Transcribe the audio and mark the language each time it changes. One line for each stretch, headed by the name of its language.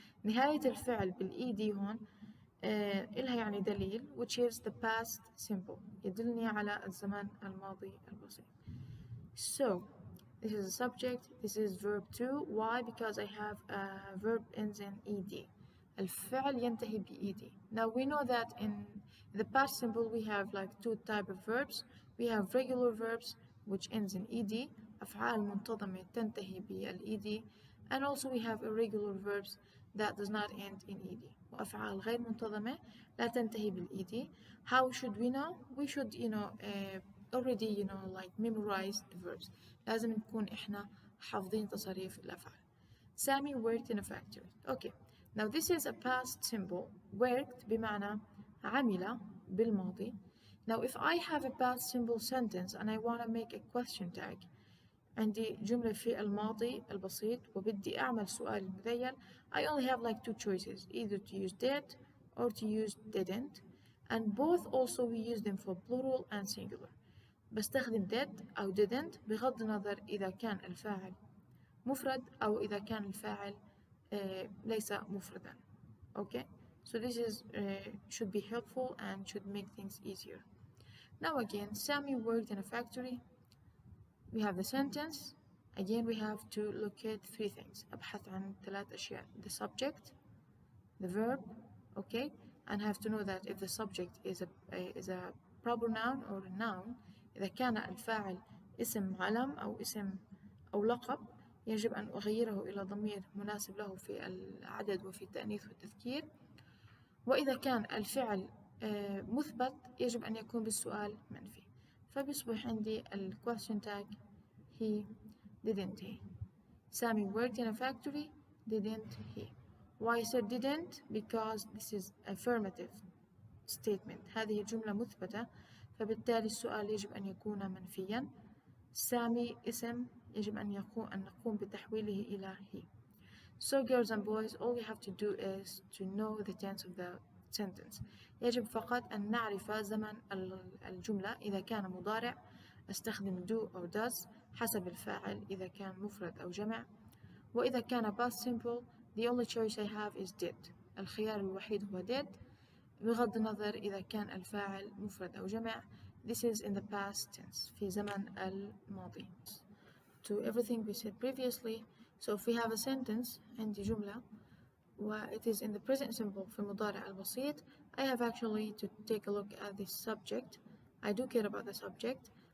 Arabic: نهاية الفعل بالed هون إلها يعني دليل,
English: which is the past simple.
Arabic: يدلني على الزمن الماضي البسيط.
English: So this is the subject. This is verb 2. Why? Because I have a verb ends in ed.
Arabic: الفعل ينتهي ب-ed.
English: Now we know that in the past simple we have like two type of verbs. We have regular verbs which ends in ed.
Arabic: أفعال منتظمة تنتهي بال-ed.
English: And also we have irregular verbs that does not end in ed.
Arabic: وأفعال غير منتظمة لا تنتهي بال-ed.
English: How should we know? We should already like memorize the verbs.
Arabic: لازم نكون إحنا حافظين تصريف الأفعال.
English: Sammy worked in a factory. Okay. Now this is a past simple.
Arabic: Worked بمعنى عمل بالماضي.
English: Now if I have a past simple sentence and I want to make a question tag,
Arabic: عندي جملة في الماضي البسيط وبدي أعمل سؤال مذيل,
English: I only have like two choices, either to use did or to use didn't, and both also we use them for plural and singular.
Arabic: بستخدم did أو didn't بغض النظر إذا كان الفاعل مفرد أو إذا كان الفاعل ليس مفردا.
English: Okay, so this is should be helpful and should make things easier. Now again, Sammy worked in a factory. We have the sentence. Again, we have to locate three things.
Arabic: أبحث عن 3 أشياء.
English: The subject, the verb, okay, and have to know that if the subject is a proper noun or a noun,
Arabic: إذا كان الفاعل اسم علم أو اسم أو لقب, يجب أن أغيره إلى ضمير مناسب له في العدد وفي التأنيث والتذكير. وإذا كان الفعل مثبت يجب أن يكون بالسؤال منفي. فبيصبح عندي ال question tag he, didn't he.
English: Sammy worked in a factory, didn't he. Why I said didn't? Because this is affirmative statement.
Arabic: هذه جملة مثبتة, فبالتالي السؤال يجب أن يكون منفيا. سامي اسم يجب أن نقوم بتحويله إلى he.
English: So girls and boys, all we have to do is to know the tense of the sentence.
Arabic: يجب فقط أن نعرف زمن الجملة. إذا كان مضارع أستخدم do أو does حسب الفاعل إذا كان مفرد أو جمع. وإذا كان
English: past simple, the only choice I have is did.
Arabic: الخيار الوحيد هو did بغض النظر إذا كان الفاعل مفرد أو جمع.
English: This is in the past tense,
Arabic: في زمن الماضي.
English: To everything we said previously, so if we have a sentence
Arabic: عندي جملة
English: و it is in the present simple
Arabic: في المضارع البسيط,
English: I have actually to take a look at the subject. I do care about the subject.